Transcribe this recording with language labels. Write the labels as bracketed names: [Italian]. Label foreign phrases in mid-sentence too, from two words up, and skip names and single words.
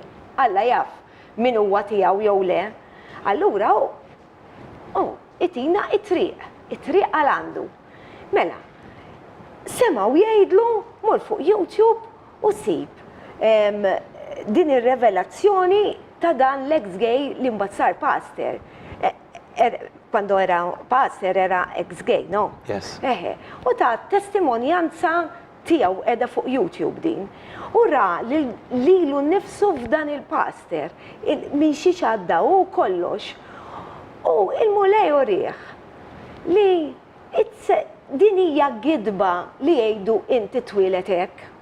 [Maltese] Alla jaf min huwa tiegħu jew le. Allura itina it-triq għal għandu. Mela, semgħu jgħidlu mur fuq YouTube u sib din ir-revelazzjoni ta' dan l-ex-gay li mbagħad sar pastor. [Italian] Quando era pastor era ex-gay, no? [English] Yes. [Maltese] U ta' testimonjanza tiegħu qiegħda fuq YouTube din. U ra lilu nnifsu f'dan il-pastor minn xi xadda u kollox. U il-mulej urih li din hija gidba li jgħidu inti twilet hekk.